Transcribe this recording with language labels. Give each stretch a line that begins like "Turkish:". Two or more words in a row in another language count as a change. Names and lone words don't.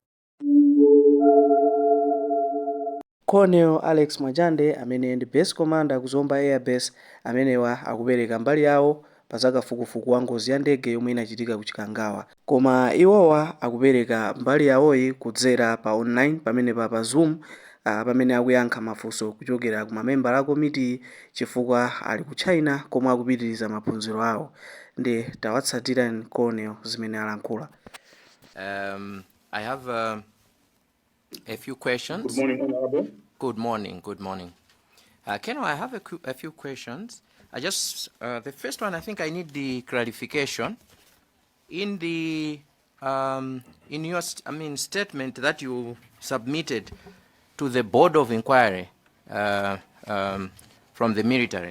Nyanja: Colonel Alex Mwajande amene ndi
English: base commander
Nyanja: kuzomba air base amenewa akupereka mbali yawo pa za kafukufuku wa ngozi ya ndege yomwe inachitika ku Chikangawa, koma iwowa akupereka mbali yawoyi kudzera pa online pamene pa Zoom pamene akuyankha mafunso kuchokera ku mamembala a komiti chifukwa ali ku China komwe akupitiriza maphunziro awo. Ndi tawatsatirani Colonel zimene alankhula.
English: I have a few questions. Good morning, Honorable. Good morning. Good morning. Ken, I have a few questions. The first one, I think I need the clarification in the in your statement that you submitted to the Board of Inquiry from the military.